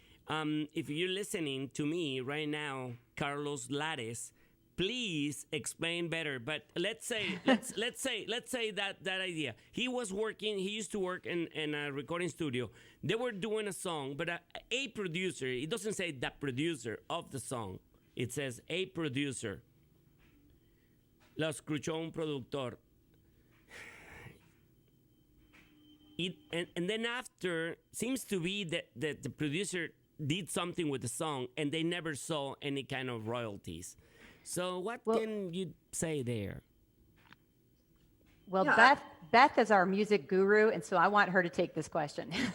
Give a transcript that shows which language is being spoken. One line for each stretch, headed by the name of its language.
English: If you're listening to me right now, Carlos Lares, please explain better. But let's say that idea. He used to work in a recording studio. They were doing a song, but a producer. It doesn't say the producer of the song. It says a producer.
Spanish: Lo escuchó un productor.
English: And then after, seems to be that the producer did something with the song and they never saw any kind of royalties. So what can you say there? Well, Yeah. Beth is our music guru, and so I want her to take this question.